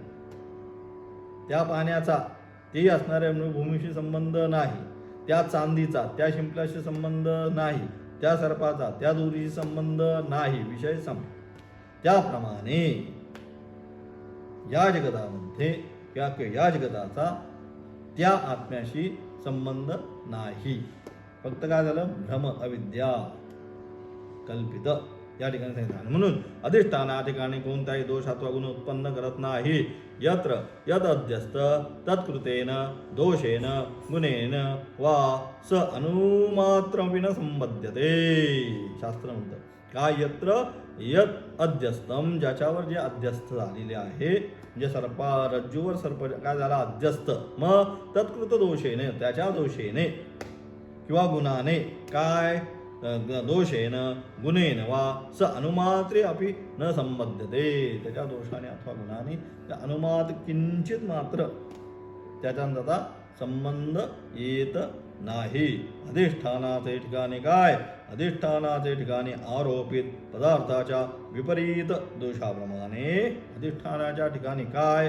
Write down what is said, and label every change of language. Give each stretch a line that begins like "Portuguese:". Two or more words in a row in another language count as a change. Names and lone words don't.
Marathi: त्या पाण्याचा तेही असणाऱ्या भूमीशी संबंध नाही, त्या चांदीचा त्या शिंपल्याशी संबंध नाही, त्या सर्पाचा त्या दोरीशी संबंध नाही, विषय त्याप्रमाणे या जगतामध्ये या जगताचा त्या आत्म्याशी संबंध नाही. फक्त काय झालं? भ्रम, अविद्या, कल्पित या ठिकाणी सांगितलं. म्हणून अधिष्ठाना ठिकाणी कोणताही दोष अथवा गुण उत्पन्न करत नाही.
Sanskrit: यत्र यद अध्यस्त तत्कृतेन दोषेन गुणेन वा स अनुमात्रविन संबध्यते.
Marathi: शास्त्र म्हणतं काय?
Sanskrit: यत्र यद अध्यस्तम,
Marathi: ज्याच्यावर जे अध्यस्त झालेले आहे, जे रज्जूवर सर्प काय झाला? अध्यस्त. मग तत्कृत दोषेने, त्याच्या दोषेने किंवा गुणाने काय?
Sanskrit: दोषेन गुणेन वा स अनुमात्रे अपि न संबद्धते.
Marathi: त्याच्या दोषाने अथवा गुणाने त्या अनुमात किंचित मात्र त्याचा संबंध येत नाही. अधिष्ठानाचे ठिकाणी काय? अधिष्ठानाचे ठिकाणी आरोपित पदार्थाच्या विपरीत दोषाप्रमाणे, अधिष्ठानाच्या ठिकाणी काय?